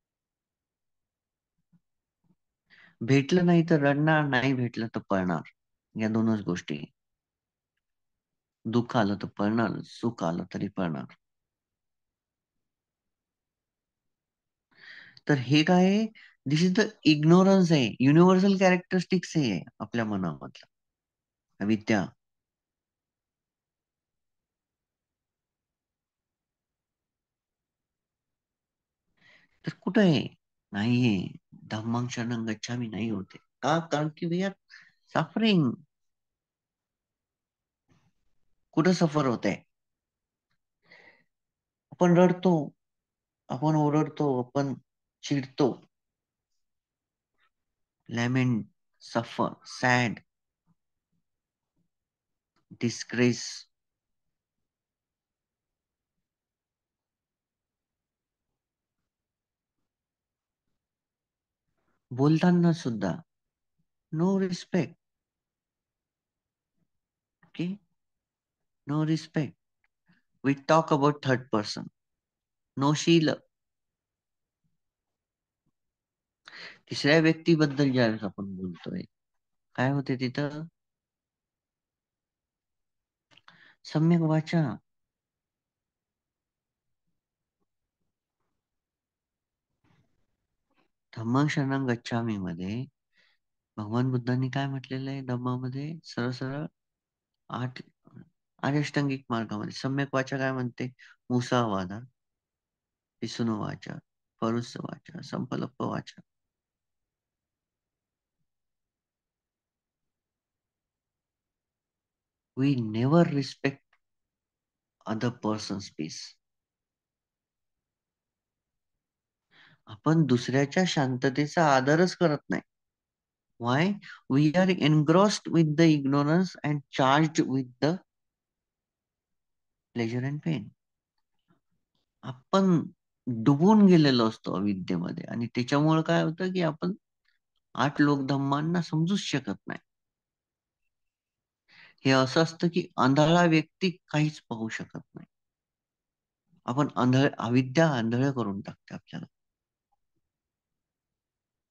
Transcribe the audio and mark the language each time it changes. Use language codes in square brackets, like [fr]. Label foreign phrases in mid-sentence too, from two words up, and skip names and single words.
[mr] भेटलं नाही तर रडणार, नाही भेटलं तर पळणार. या दोनच गोष्टी. दुःख आलं तर पळणार, सुख आलं तरी पळणार. तर हे काय आहे? [en] This is the ignorance आहे. universal characteristics [mr] आहे आपल्या मनामधलं, अविद्या. तर कुठं आहे? नाहीये. [pi] धम्मं शरणं गच्छामि [mr] नाही होते. का? कारण की [en] we are suffering. [mr] कुठं सफर होतंय? आपण रडतो, आपण ओरडतो, आपण चिडतो. [en] lament, suffer, sad, disgrace. [mr] बोलताना सुद्धा [en] no respect. okay, no respect. We talk about third person. No शील. [mr] तिसऱ्या व्यक्तीबद्दल ज्यावेळेस आपण बोलतोय, काय होते तिथं? सम्यक वाचा. [pi] धम्मं शरणं गच्छामी [mr] मध्ये भगवान बुद्धांनी काय म्हटलेलं आहे? धम्मामध्ये सरळ सरळ आठ अष्टांगिक मार्गामध्ये सम्यक वाचा काय म्हणते? [pi] मुसावादा, पिसुनो वाचा, परुस्स वाचा, संपलप्प वाचा. [en] We never respect other person's peace. [mr] आपण दुसऱ्याच्या शांततेचा आदरच करत नाही. [en] Why? We are engrossed with the ignorance and charged with the pleasure and pain. [mr] आपण डुबून गेलेलो असतो अविद्येमध्ये, आणि त्याच्यामुळे काय होतं की आपण आठ लोक धम्मांना समजूच शकत नाही. हे असं असतं की आंधळा व्यक्ती काहीच पाहू शकत नाही. आपण अविद्या आंधळ करून टाकते आपल्याला.